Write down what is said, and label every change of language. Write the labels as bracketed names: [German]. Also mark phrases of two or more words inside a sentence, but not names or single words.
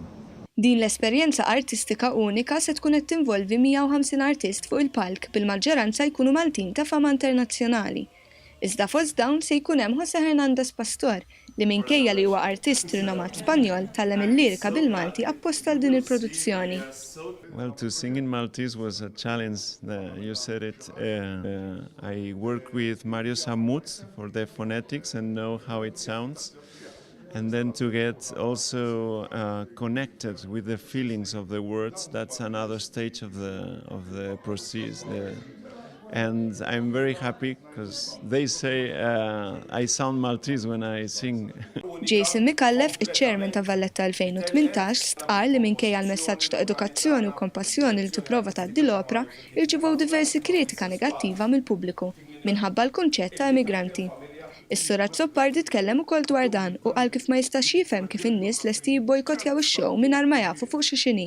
[Maltese] Din l-esperjenza artistika unika se tkun qed tinvolvi 150 artist fuq il-palk bil-maġġoranza jkunu Maltin ta' fama internazzjonali. Iżda fost dawn se jkun hemm José Hernández Pastor li minkejja li huwa artist rinomat Spanjol tallem il-lirika bil-Malti apposta għal din il-produzzjoni. [English] Well, to sing in Maltese was a challenge. You said it. I work with Mario Samut for the phonetics and know how it sounds. And then to get also connected with the feelings of the words, that's another stage of the process. And I'm very happy because they say I sound Maltese when I sing. [Maltese] Jason Mikallef, iċ-chairman ta' Valletta 2018, stqar li minkejja l-messaġġ ta' edukazzjoni u kompassjoni li tipprova tgħaddi l-opra irċevew diversi kritika negattiva mill-pubbliku minħabba l-kunċett ta' immigranti. Is-Surazzo Pardi tkellem ukoll dwar dan u qal kif ma jistax jifhem kif in-nies lesti jibbojkottjaw ix-show mingħajr ma jafu fuq xi xini.